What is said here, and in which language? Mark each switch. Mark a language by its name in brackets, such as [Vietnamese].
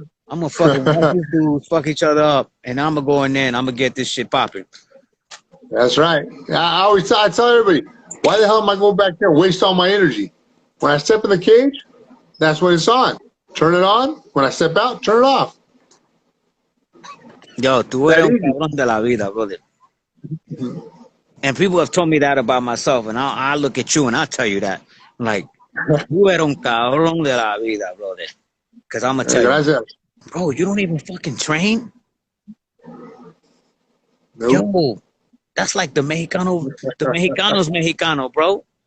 [English] I'm gonna fucking watch these dudes fuck each other up and I'm gonna go in there and I'm gonna get this shit popping. That's right. I tell everybody, why the hell am I going back there and waste all my energy? When I step in the cage, that's when it's on. Turn it on. When I step out, turn it off. [Spanish] Yo, tú eres un cabrón de la vida, brother. [English] And people have told me that about myself, and I look at you and I'll tell you that. I'm like, you [Spanish] eres un cabrón de la vida, [English] brother. Because I'm going to tell you, bro, you don't even fucking train? Nope. Yo, that's like the Mexicanos Mexicano, bro.